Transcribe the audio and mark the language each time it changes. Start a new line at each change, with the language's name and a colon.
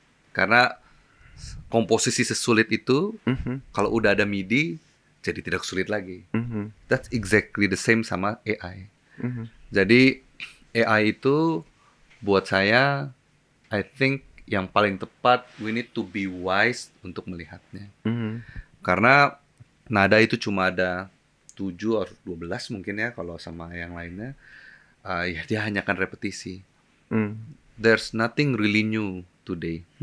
Indonesian: Karena komposisi sesulit itu, kalau udah ada MIDI, jadi tidak sulit lagi.
English: That's exactly the same sama AI.
Indonesian: Jadi AI itu buat saya, I think yang paling tepat,
English: we need to be wise
Indonesian: untuk melihatnya. Karena nada itu cuma ada 7 atau 12 mungkin ya, kalau sama yang lainnya, ya dia hanya akan repetisi.
English: There's nothing really new today.